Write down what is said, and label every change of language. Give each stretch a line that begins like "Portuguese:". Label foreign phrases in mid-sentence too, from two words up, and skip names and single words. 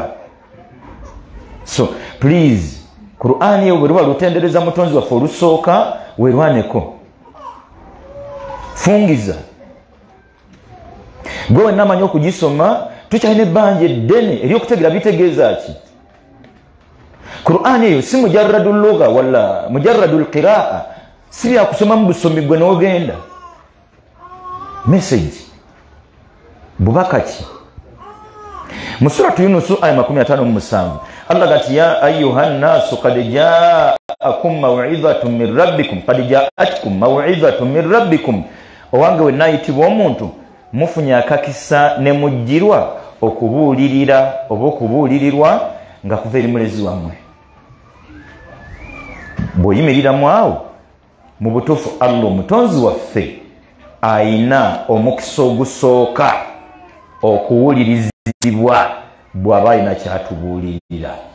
English: So please
Ganda: Qur'ani eyo bwe luba lutendereza mutonzi waffe olusooka werwaneko fungiza gwe wenna amanyi okugisoma tukyalina ebbanja eddene ery'okutegeera bitegeeza ki. Qur'an eyo si
Arabic: مجرد لغة ولا مجرد القراءة,
Ganda: si byakusoma mu busomi gwe n'ogenda. Message bubaka ki? Mu suratu Yunus aya 57 Allah gati
Arabic: يا أيها الناس قد جاءكم موعظة من ربكم قد جاءتكم موعظة من ربكم,
Ganda: owange we nayitibwa omuntu mufunye akakisa ne mujjirwa okubuulirira oba okubuulirirwa nga kuva eri mulezi wammwe. Bw'oyimiriramu awo mu butuufu Allah omutonzi waffe ayina omukisa ogusooka okuwulirizibwa bw'aba alina kyatubuulirira.